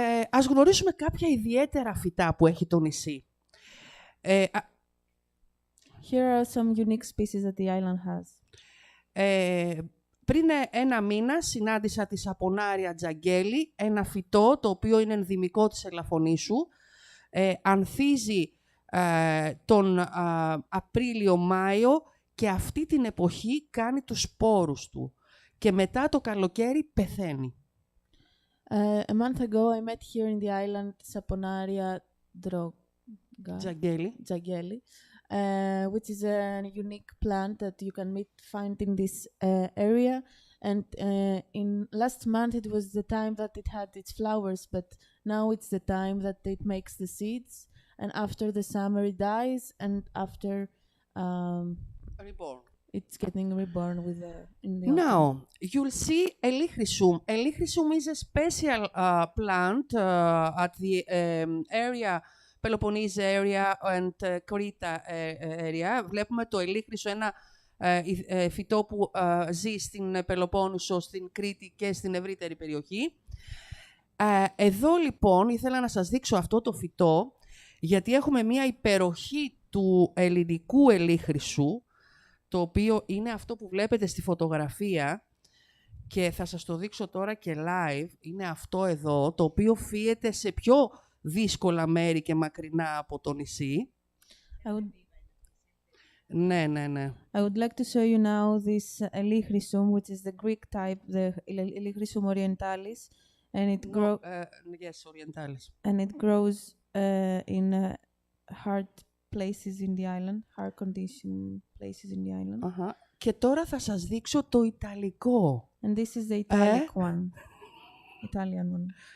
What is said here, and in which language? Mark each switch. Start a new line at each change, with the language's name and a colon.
Greek: Ας γνωρίσουμε κάποια ιδιαίτερα φυτά που έχει το νησί.
English: Here are some unique species that the island has.
Greek: Πριν ένα μήνα συνάντησα τη σαπονάρια τζαγγέλη, ένα φυτό το οποίο είναι ενδυμικό της Ελαφωνήσου. Ανθίζει τον Απρίλιο-Μάιο και αυτή την εποχή κάνει τους σπόρους του. Και μετά το καλοκαίρι πεθαίνει.
English: A month ago I met here in the island Saponaria Jageli, which is a unique plant that you can find in this area. And in last month it was the time that it had its flowers, but now it's the time that it makes the seeds. And after the summer it dies, and after reborn. It's getting reborn in the Now, autumn. you'll see Elichrysum. Elichrysum is a special plant at the area Peloponnese area and Creta area.
Greek: Βλέπουμε το ελίχρυσο, ένα φυτό που ζει στην Πελοπόννησο, στην Κρήτη και στην ευρύτερη περιοχή. Εδώ λοιπόν ήθελα να σας δείξω αυτό το φυτό, γιατί έχουμε μία υπεροχή του ελληνικού ελίχρυσου, το οποίο είναι αυτό που βλέπετε στη φωτογραφία και θα σας το δείξω τώρα και live. Είναι αυτό εδώ, το οποίο φύεται σε πιο δύσκολα μέρη και μακρινά από το νησί. Ναι.
English: I would like to show you now this Elihrisum, which is the Greek type, the Elihrisum orientalis, and it grows. Yes, orientalis. And it grows in hard places in the island, hard condition places in the island.
Greek: Και τώρα θα σας δείξω το ιταλικό.
English: And this is the Italic one, Italian one.